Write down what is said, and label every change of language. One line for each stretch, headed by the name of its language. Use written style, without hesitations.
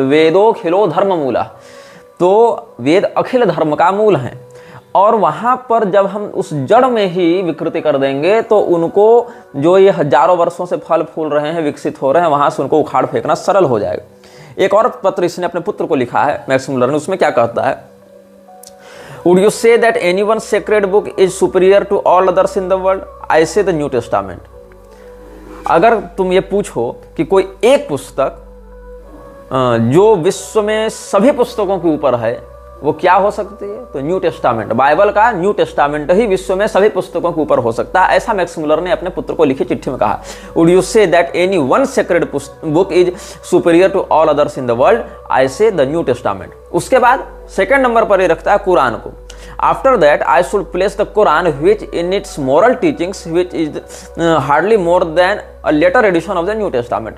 Sanskrit: वेदो खिलो धर्म मूला,
Hindi: तो वेद अखिल धर्म का मूल हैं। और वहां पर जब हम उस जड़ में ही विकृति कर देंगे तो उनको, जो ये हजारों वर्षों से फल फूल रहे हैं, विकसित हो रहे हैं, वहां से उनको उखाड़ फेंकना सरल हो जाएगा। एक और पत्र इसने अपने पुत्र को लिखा है मैक्स मूलर ने, उसमें क्या कहता है?
English: Would you say that anyone's sacred book is superior to all others in the world? I say the New Testament.
Hindi: अगर तुम ये पूछो कि कोई एक पुस्तक जो विश्व में सभी पुस्तकों के ऊपर है, वो क्या हो सकती है? तो न्यू टेस्टामेंट, बाइबल का न्यू टेस्टामेंट ही विश्व में सभी पुस्तकों के ऊपर हो सकता है, ऐसा मैक्स मुलर ने अपने पुत्र को लिखी चिट्ठी में कहा।
English: Would you say that any one sacred book is superior to all others in the world? I say the New Testament.
Hindi: उसके बाद सेकंड नंबर पर ये रखता है कुरान को।
English: After that, I should place the Quran, which in its moral teachings, which is hardly more than a later edition of the New Testament.